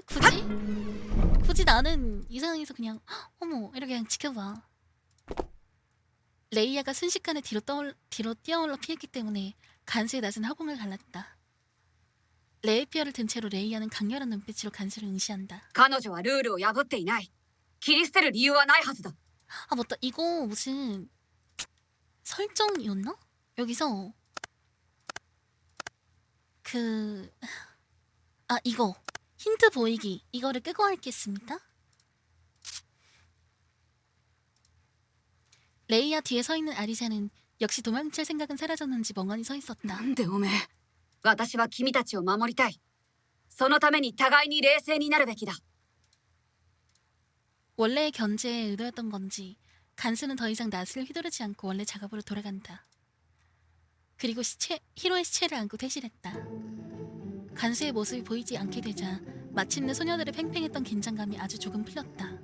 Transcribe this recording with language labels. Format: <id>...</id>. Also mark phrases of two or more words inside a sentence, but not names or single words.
<ko>굳이 나는 이 상황에서 그냥 어머 이렇게 그냥 지켜봐. 레이야가 순식간에 뒤로 뛰어올라 피했기 때문에 간수의 낯은 허공을 갈랐다. 레이피어를 든 채로 레이야는 강렬한 눈빛으로 간수를 응시한다.</ko> <ja>彼女はルールを破っていない切り捨てる理由はないはずだ</ja> <ko>아 맞다, 이거 무슨 설정이었나? 여기서 이거 힌트 보이기 이거를 끄고 하겠습니다. 레이야 뒤에 서 있는 아리사는 역시 도망칠 생각은 사라졌는지 멍하니 서 있었다.</ko> <ja>なんでおめえ私は君たちを守りたいそのために互いに冷静になるべきだ</ja> <ko>원래의 견제에 의도였던 건지 간수는 더 이상 낯을 휘두르지 않고 원래 작업으로 돌아간다. 그리고 히로의 시체를 안고 퇴실했다. 간수의 모습이 보이지 않게 되자 마침내 소녀들의 팽팽했던 긴장감이 아주 조금 풀렸다.</ko>